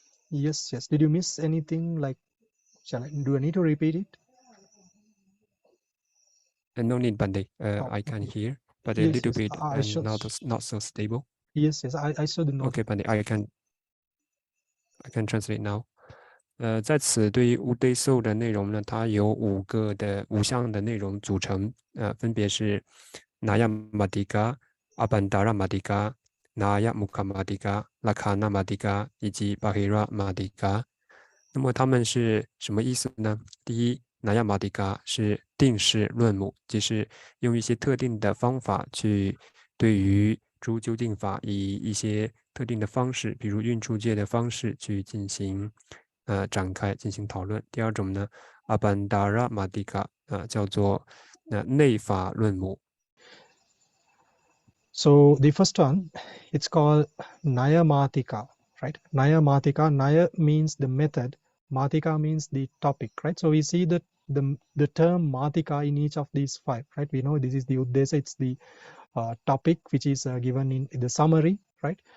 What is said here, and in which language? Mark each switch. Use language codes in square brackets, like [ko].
[en] Yes. Did you miss anything? Like, do I need to repeat it? No need, Bande. I can hear, but a little bit and not so stable. Yes, I should know. Okay, Bande, I can translate now. [zh] 在此对于 Uddesa 的内容呢，它有5项的内容组成，分别是 Nayamatika、Abhantara-matika、Naya-Mukha-matika、Lakhana-matika 以及 Bahira-matika。那么它们是什么意思呢？第一 ，Nayamatika 是定式论母，即是用一些特定的方法去对于诸究竟法以一些特定的方式，比如运出界的方式去进行展开进行讨论。第2种呢 ，Abhantara-matika 叫做内法论母。 [en] So the first one, it's called Nayamatika, right? Nayamatika, Naya means the method, Matika means the topic, right? So we see that the term Matika in each of these 5, right? We know this is the Uddesa, it's the topic which is given in the summary, right?